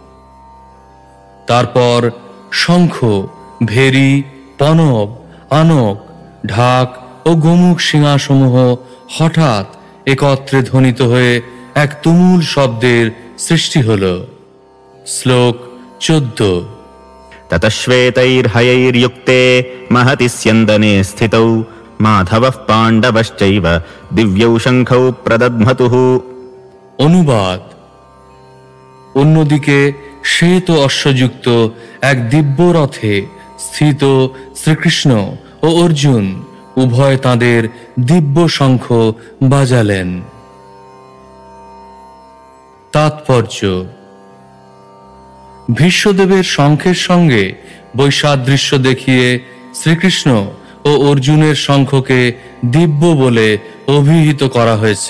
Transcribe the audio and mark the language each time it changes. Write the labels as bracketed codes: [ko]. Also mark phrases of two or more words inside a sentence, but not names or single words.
[bn] তারপর শঙ্খ, ভেরি, পনব, আনক, ঢাক ও গোমুখ সিংহাসমূহ হঠাৎ একত্রে ধ্বনিত হয়ে এক তুমুল শব্দের সৃষ্টি হল। শ্লোক 14। [sa] ततः श्वेतैर्हयैर्युक्ते महति स्यन्दने स्थितौ माधवः पाण्डवश्चैव दिव्यौ शङ्खौ प्रदध्मतुः। [bn] অনুবাদ। অন্যদিকে শ্বেত অশ্বযুক্ত এক দিব্য রথে স্থিত শ্রীকৃষ্ণ ও অর্জুন উভয় তাদের দিব্য শঙ্খ বাজালেন। তাৎপর্য: ভীষ্মদেবের শঙ্খের সঙ্গে বৈসাদৃশ্য দেখিয়ে শ্রীকৃষ্ণ ও অর্জুনের শঙ্খকে দিব্য বলে অভিহিত করা হয়েছে।